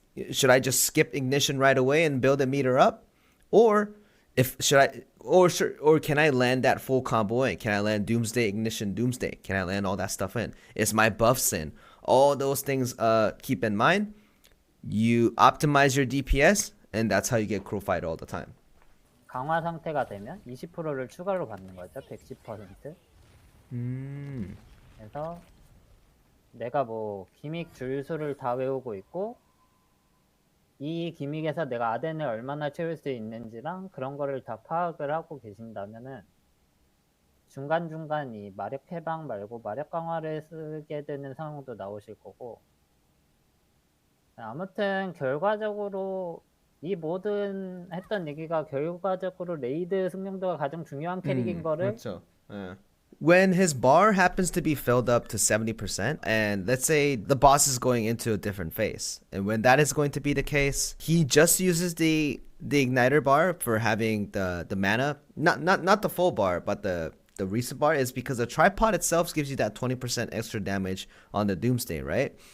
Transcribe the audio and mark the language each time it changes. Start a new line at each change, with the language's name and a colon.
English: Should I just skip ignition right away and build a meter up? Or can I land that full combo in? Can I land Doomsday, Ignition, Doomsday? Can I land all that stuff in? Is my buffs in? All those things keep in mind. You optimize your DPS, and that's how you get Cruel Fighter all the time.
Korean: 강화 상태가 되면 20%를 추가로 받는 거죠. 110%. 그래서 내가 뭐 기믹 줄수를 다 외우고 있고 이 기믹에서 내가 아덴을 얼마나 채울 수 있는지랑 그런 거를 다 파악을 하고 계신다면은 중간중간 이 마력 해방 말고 마력 강화를 쓰게 되는 상황도 나오실 거고, 아무튼 결과적으로 이 모든 했던 얘기가 결과적으로 레이드 숙련도가 가장 중요한 캐릭인 거를 그렇죠.
English: When his bar happens to be filled up to 70%, and let's say the boss is going into a different phase, and when that is going to be the case, he just uses the igniter bar for having the mana, not the full bar, but the reset bar, is because the tripod itself gives you that 20% extra damage on the Doomsday, right?